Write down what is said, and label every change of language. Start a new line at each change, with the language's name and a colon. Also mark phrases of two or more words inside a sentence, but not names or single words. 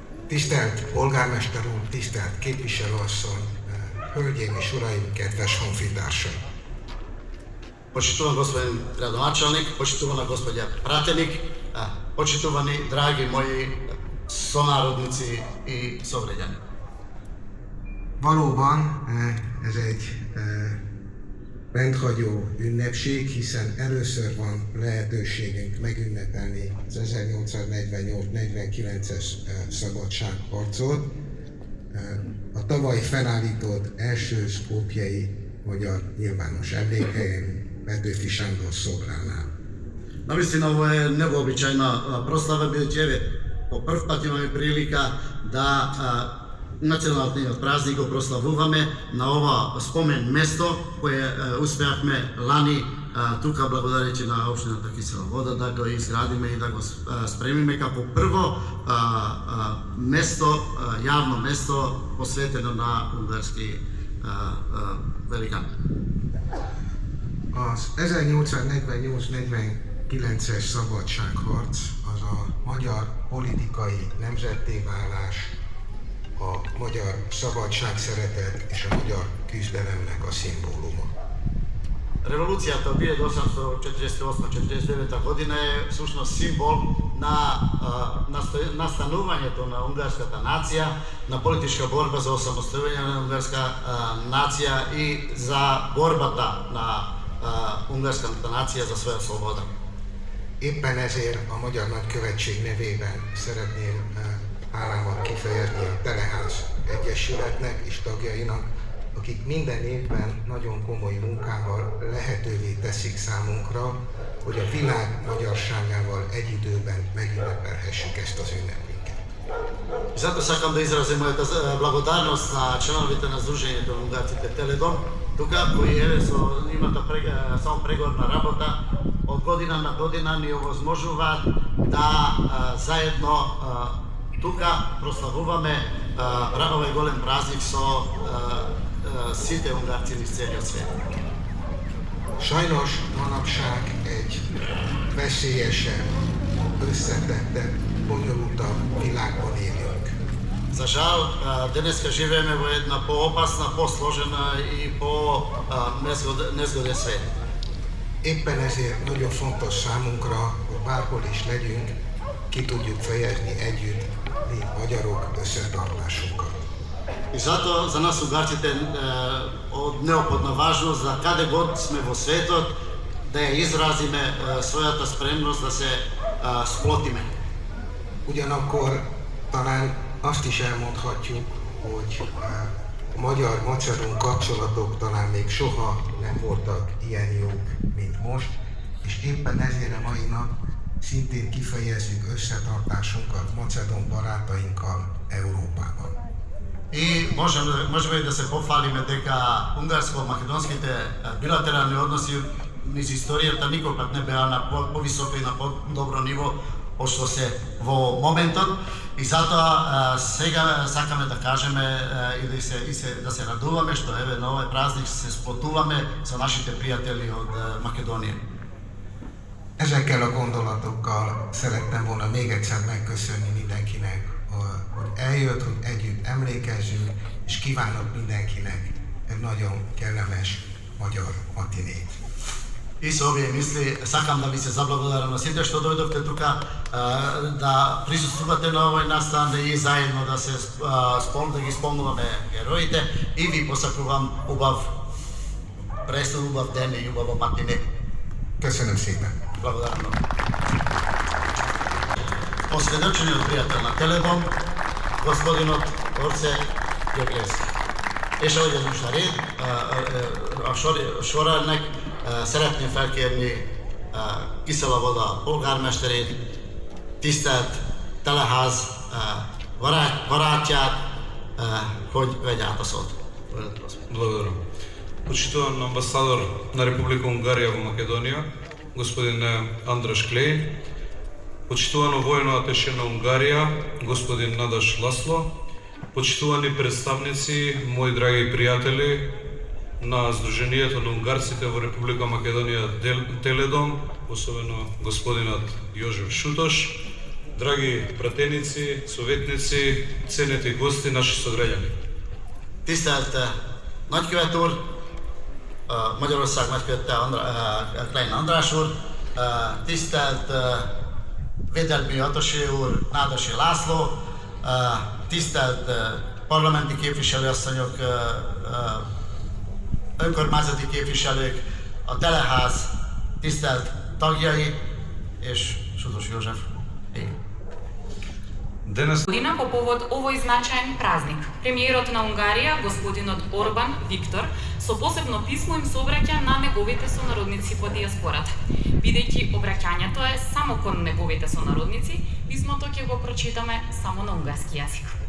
Hungarian: Tisztelt polgármester úr, tisztelt képviselőasszony, hölgyeim és uraim, kedves honfitársaim!
Macedonian: Почитуван господин градоначалник, почитувана господја пратеник, почитувани драги мои сонародници и совреѓани.
Hungarian: Valóban ez egy rendhagyó ünnepség, hiszen először van lehetőségünk megünnepelni az 1848-49-es szabadságharcot. A tavaly felállított első skopjei magyar nyilvános emlékhelyen Petőfi Sándor szobránál.
Macedonian: Навистина, ово е невообичајна прослава, бидејќи по прв пат имаме прилика да националниот празник го прославуваме на ова спомен место кое успеавме лани тука благодарејќи на општината Кисела Вода да го изградиме и да го спремиме како прво место, јавно место посветено на унгарски великан.
Hungarian: Az 1848-49-es szabadságharc az a magyar politikai nemzettéválás, a magyar szabadságszeretet és a magyar küzdelemnek a szimbóluma.
Macedonian: Револуцијата од 1848-49 година е всушност символ на настанувањето на унгарската нација, на политичка борба за осамостојување на унгарска нација и за борбата на унгарската нација за своја слобода.
Hungarian: Éppen ezért a Magyar Nagykövetség nevében szeretném hálámat kifejezni a Teleház Egyesületnek és tagjainak, akik minden évben nagyon komoly munkával lehetővé teszik számunkra, hogy a világ magyarságával egy időben megünnepelhessük ezt az ünnepünket.
Macedonian: Зато сакам да изразим мојата благодарност на членовите на Сдружењето на унгарците Теледом, тука кои имат само преговорна работа, од година на година ни овозможуваат да заедно тука прославуваме овој голем празник со сите унгарци низ целиот свет.
Hungarian: Sajnos manapság egy veszélyesebb, összetettebb, bonyolultabb világban élünk.
Macedonian: За жал, денеска живееме во една поопасна, посложена и по-незгоден свет.
Hungarian: Éppen ezért nagyon fontos számunkra, hogy bárhol is legyünk, ki tudjuk fejezni együtt mi magyarok összetartásunkat.
Macedonian: И затоа за нас унгарците од неопходна важност да каде год сме во светот да ја изразиме својата спремност да се сплотиме.
Hungarian: Ugyanakkor talán azt is elmondhatjuk, hogy a magyar-macedón kapcsolatok talán még soha nem voltak ilyen jók, mint most, és éppen ezért a mai nap szintén kifejezzük összetartásunkat macedón barátainkkal Európában.
Macedonian: И можеме и да се пофалиме дека унгарско-македонските билатерални односи низ историјата никогаш не беа на повисоко и на подобро ниво од што се во моментот. И затоа сега сакаме да кажеме и да се радуваме што еве на овој празник се сплотуваме со нашите пријатели од Македонија.
Hungarian: Ezekkel a gondolatokkal szerettem volna még egyszer megköszönni mindenkinek, hogy eljött, hogy együtt emlékezzünk, és kívánok mindenkinek egy nagyon kellemes magyar matinét.
Macedonian: И со овие мисли сакам да ви се заблагодарам на сите што дојдовте тука да присуствувате на овој настан и заедно да се да ги спомнуваме героите и ви посакувам убав престон, убав ден и убава матине.
Hungarian: Köszönöm szépen!
Macedonian: Благодарам много. Осведочениот пријател на Теледом, господинот Орце Георгиевски.
Hungarian: És ahogy ez most a rét, a sorrendnek szeretném felkérni Kissela Voda polgármesterét, tisztelt Teleház barátját, hogy vegye át a szót.
Macedonian: Благодарам. Почитуван амбасадор на Република Унгарија во Македонија, господин Андраш Клеј, почитувано војно аташе на Унгарија, господин Надаш Ласло, почитувани представници, мои драги пријатели на Сдруженијето на унгарците во Република Македонија Теледом, особено господинот Јожев Шутош, драги пратеници, советници, ценети гости, наши сограѓани.
Hungarian: Tisztelt nagykövet úr, Magyarország nagykövete Klein András úr, tisztelt védelmi atosé úr, Nádasi László, tisztelt parlamenti képviselőasszonyok, önkormányzati képviselők, a Teleház tisztelt tagjai és Sudos József.
Macedonian: Година по повод овој значаен празник. Премиерот на Унгарија, господинот Орбан Виктор, со посебно писмо им се обраќа на неговите сонародници по диаспората. Бидејќи обраќањето е само кон неговите сонародници, писмото ќе го прочитаме само на унгарски јазик.